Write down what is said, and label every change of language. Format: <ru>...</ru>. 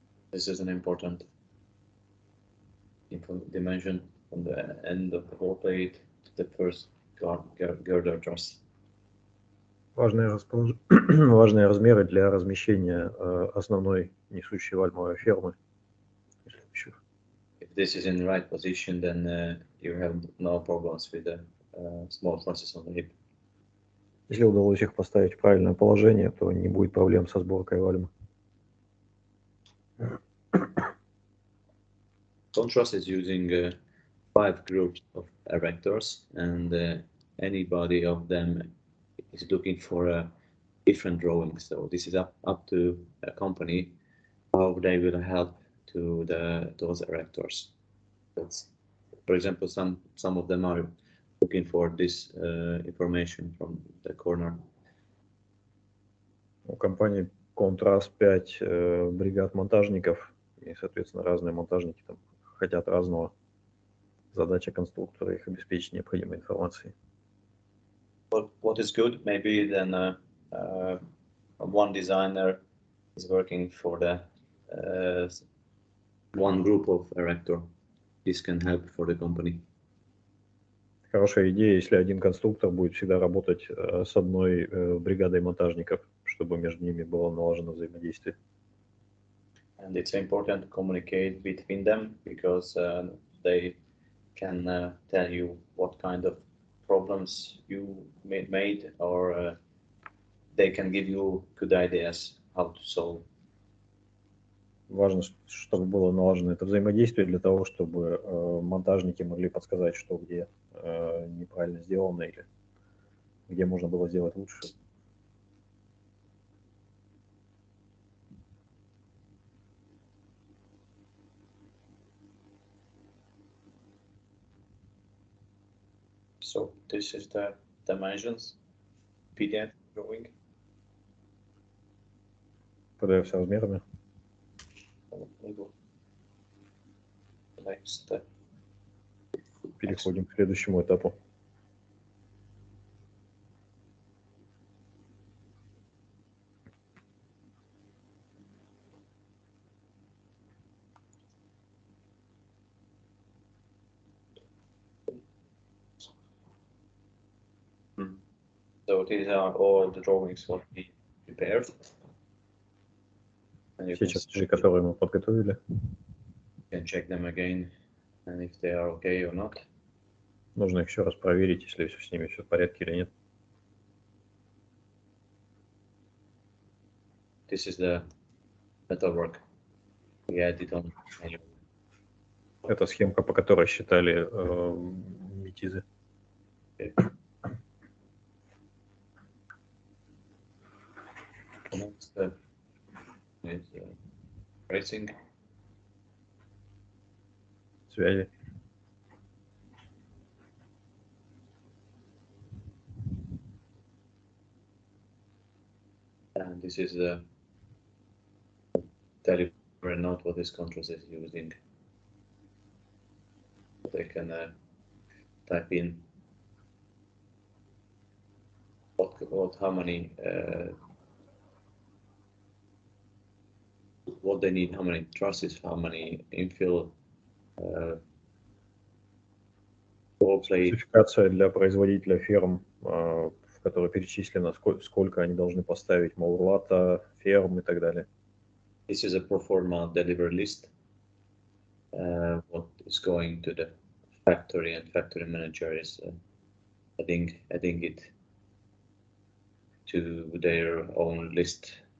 <en>This is an important dimension from the end of the wall plate to the first girder truss.</en> <ru>Важные размеры для размещения основной несущей вальмовой фермы.</ru> <en>If this is in the right position, then you have no problems with the small trusses on the hip.</en> <ru>Если удалось их поставить в правильное положение, то не будет проблем со сборкой вальмы.</ru> <en>Some trusses using 5 groups of erectors, and anybody of them is looking for a different drawing. So this is up to a company how they will help to those erectors. That's, for example, some of them are looking for this information from the corner.</en> <ru>У компании Контрас 5 бригад монтажников, и, соответственно, разные монтажники там хотят разного. Задача конструктора их обеспечить необходимой информацией.</ru> <en>But what is good, maybe then one designer is working for the one group of erector. This can help for the company.</en> <ru>Хорошая идея, если один конструктор будет всегда работать с одной бригадой монтажников, чтобы между ними было налажено взаимодействие.</ru> <en>And it's important to communicate between them because they can tell you what kind of problems you made, or they can give you good ideas how to solve.</en> <ru>Важно, чтобы было налажено это взаимодействие для того, чтобы монтажники могли подсказать, что где неправильно сделано или где можно было сделать лучше.</ru> <en>So this is the dimensions PDF drawing.</en> <ru>PDF с размерами.</ru> <en>Next.</en> <ru>Переходим к следующему этапу.</ru> <en>So these are all the drawings what we prepared. And you</en> <ru>Все чертежи, которые мы подготовили.</ru> <en>can check them again, and if they are okay or not.</en> <ru>Нужно их еще раз проверить, если с ними все в порядке или нет.</ru> <en>This is the metalwork we added on.</en> <ru>Это схемка, по которой считали метизы.</ru> <en>Okay. Next step is tracing.</en> <ru>Связи.</ru> <en>And this is the delivery node what this contrast is using. They can type in how many what they need, how many trusses, how many infill,</en> <ru>Спецификация для производителя ферм, в которой перечислено, сколько они должны поставить маурлата, ферм и так далее.</ru> <en>This is a pro forma delivery list. What is going to the factory, and factory manager is adding it to their own list.</en>